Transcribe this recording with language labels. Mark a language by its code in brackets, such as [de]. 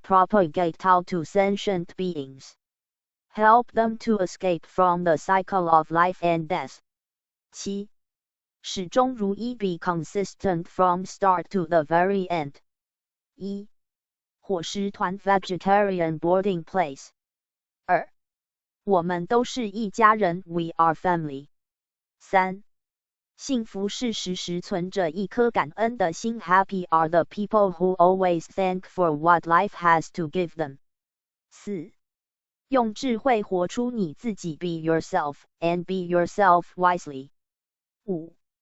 [en] Propagate Tao to sentient beings. Help them to escape from the cycle of life and death. [zh] 7. 始终如一 [en] Be consistent from start to the very end. 1. [zh] 伙食团 [en] vegetarian boarding place。 2. [zh] 我们都是一家人 [en] we are family。 3. [zh] 幸福是时时存着一颗感恩的心 [en] happy are the people who always thank for what life has to give them。 4. [zh] 用智慧活出你自己 [en] be yourself and be yourself wisely。 5.